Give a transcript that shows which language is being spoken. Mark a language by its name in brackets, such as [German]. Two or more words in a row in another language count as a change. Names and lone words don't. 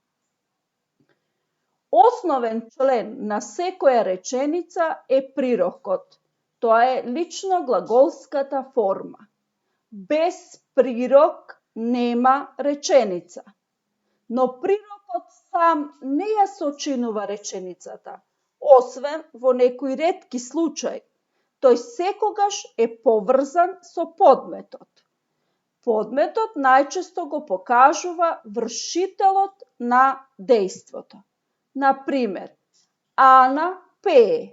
[Macedonian] Основен член на секоја реченица је прирокот. То је лично глаголската форма. Без прирок нема реченица. Но прирокот сам не ја сочинува реченицата, освен во некој ретки случај. Тој секогаш е поврзан со подметот. Подметот најчесто го покажува вршителот на дејството. На пример, Ана пее.